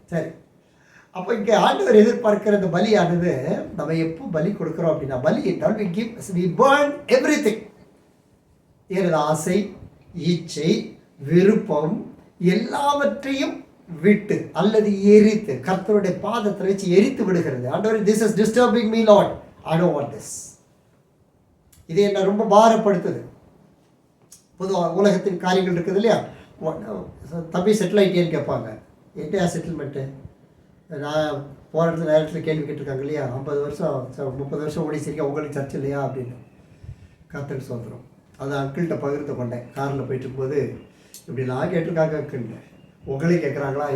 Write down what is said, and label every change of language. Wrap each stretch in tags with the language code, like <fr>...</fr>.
<ta>சரி, அப்போ இங்கே ஆண்டவர் எதிர்பார்க்கிற இந்த பலியானது நம்ம எப்போ பலி கொடுக்குறோம் அப்படின்னா, பலி என்றால்</ta> <en>we burn everything.</en> <ta>எனது ஆசை, இச்சை, விருப்பம் எல்லாவற்றையும் விட்டு அல்லது எரித்து கர்த்தருடைய பாதத்தை வச்சு எரித்து விடுகிறது.</ta> <en>ஆண்டவர், this is disturbing me Lord, I don't want this.</en> <ta>இது என்ன ரொம்ப பாரப்படுத்துது. பொதுவாக உலகத்தின் காரியங்கள் இருக்குது இல்லையா, தம்பி செட்டில் ஆகிட்டேன்னு கேட்பாங்க. என்னையா செட்டில்மெண்ட்டு? நான் போகிற இடத்துல நேரத்தில் கேள்வி கேட்டிருக்காங்க இல்லையா, 50 வருஷம் 30 வருஷம் ஓடி சரிக்கா உங்களுக்கு சர்ச் இல்லையா அப்படின்னு. கர்த்தருக்கு சொல்கிறோம். அதை அங்கிள்கிட்ட பகிர்ந்து கொண்டேன். காரில் போயிட்டு இருக்கும்போது இப்படிலாம் கேட்டிருக்காங்க அங்கிள், உங்களையும் கேட்குறாங்களா?</ta>